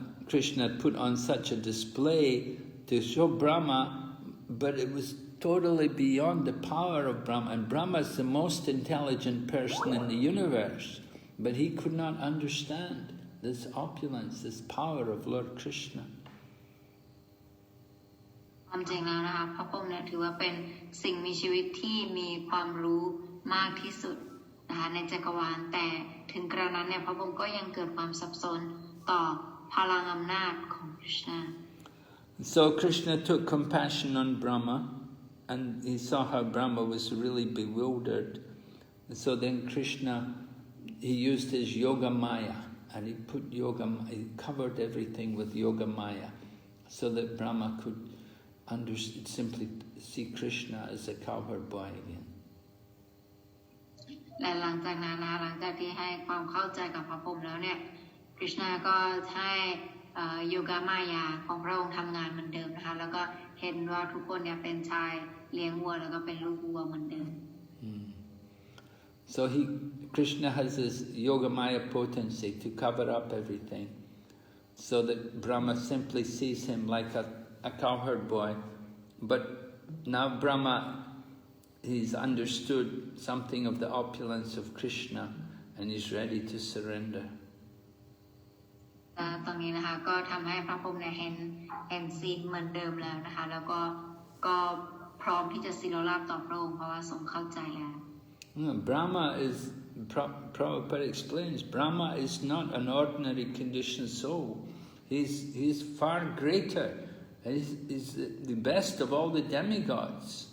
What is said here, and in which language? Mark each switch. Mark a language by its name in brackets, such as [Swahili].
[English] Krishna put on such a display to show Brahma, but it was totally beyond the power of Brahma, and Brahma is the most intelligent person in the universe, but he could not understand this opulence, this power of Lord Krishna. [Thai] ความจริงแล้วนะคะพระพรหมเนี่ยถือว่าเป็นสิ่งมีชีวิตที่มีความรู้มากที่สุดนะคะในจักรวาลแต่ถึงกระนั้นเนี่ยพระพรหมก็ยังเกิดความสับสนต่อพลังอำนาจของ Krishna. [English] So Krishna took compassion on Brahma, and he saw how Brahma was really bewildered. So then Krishna, he used his yoga maya, and he he covered everything with yoga maya, so that Brahma could simply see Krishna as a cowherd boy again. [Thai] และหลังจากนั้นหลังจากที่ให้ความเข้าใจกับพระพรหมแล้วเนี่ยคริชนาก็ให้โยกามายาของพระองค์ทำงานเหมือนเดิมนะคะแล้วก็เห็นว่าทุกคนเนี่ยเป็นชายเลี้ยงวัวแล้วก็เป็นลูกวัวเหมือนเดิม [English] So Krishna has this yoga maya potency to cover up everything, so that Brahma simply sees him like a cowherd boy. But now Brahma, he's understood something of the opulence of Krishna, and he's ready to surrender. [Thai] ตรงนี้นะคะก็ทำให้พระพรหมเนี่ยเห็นซีนเหมือนเดิมแล้วนะคะแล้วก็พร้อมที่จะศิโรราบต่อพระองค์เพราะว่าทรงเข้าใจแล้ว [English] Brahma is, Prabhupada explains, Brahma is not an ordinary conditioned soul. He's far greater. He's the best of all the demigods.